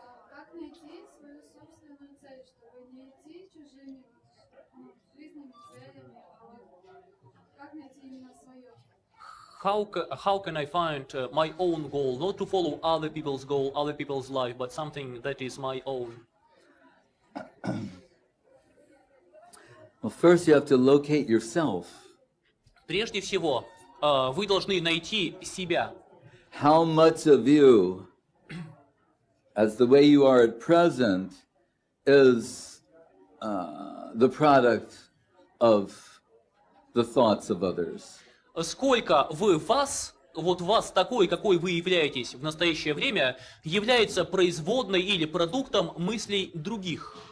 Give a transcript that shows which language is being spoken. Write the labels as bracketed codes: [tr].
[ru] Как найти свою собственную цель, чтобы не идти чужими жизненными целями, а как найти именно свое? [en] How can I find my own goal, not to follow other people's goal, other people's life, but something that is my own? Well, first you have to locate yourself. [ru] Прежде всего, вы должны найти себя. [en] How much of you, as the way you are at present, is the product of the thoughts of others? [ru] Сколько вас такой, какой вы являетесь в настоящее время, является производной или продуктом мыслей других?